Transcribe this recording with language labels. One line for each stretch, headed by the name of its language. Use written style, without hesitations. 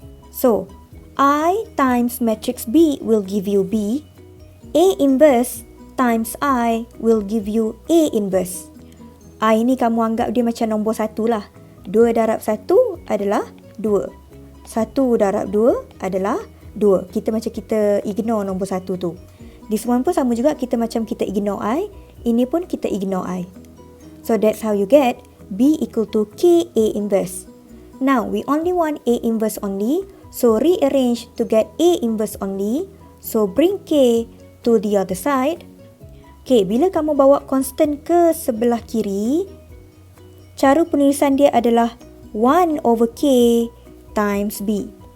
English: So, I times matrix B will give you B. A inverse times I will give you A inverse.
Malay: I ni kamu anggap dia macam nombor 1 lah. 2 darab 1 adalah 2. 1 darab 2 adalah 2. Kita macam kita ignore nombor 1 tu.
English: This one
Malay: pun sama juga, kita macam kita ignore I. Ini pun kita ignore I.
English: So that's how you get B equal to K A inverse. Now we only want A inverse only. So rearrange to get A inverse only. So bring K to the other side.
Malay: Okay, bila kamu bawa constant ke sebelah kiri, cara penulisan dia adalah
English: 1 over K times B.